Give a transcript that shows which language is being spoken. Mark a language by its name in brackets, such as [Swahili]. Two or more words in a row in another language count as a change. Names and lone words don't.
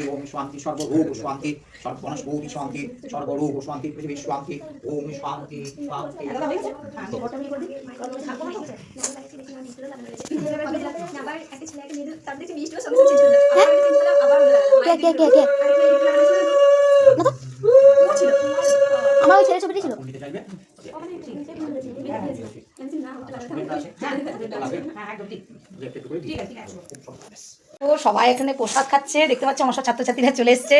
[Sanskrit] ओम शांति सर्वरोग शांति सर्ववनस्पति शांति सर्वरोग शांति पृथ्वी शांति ओम शांति शांति [Bangla] আমার ছেলে ছবিটি ছিল। তো সবাই এখানে প্রসাদ খাচ্ছে, দেখতে পাচ্ছি আমার সব ছাত্রছাত্রীরা চলে এসছে।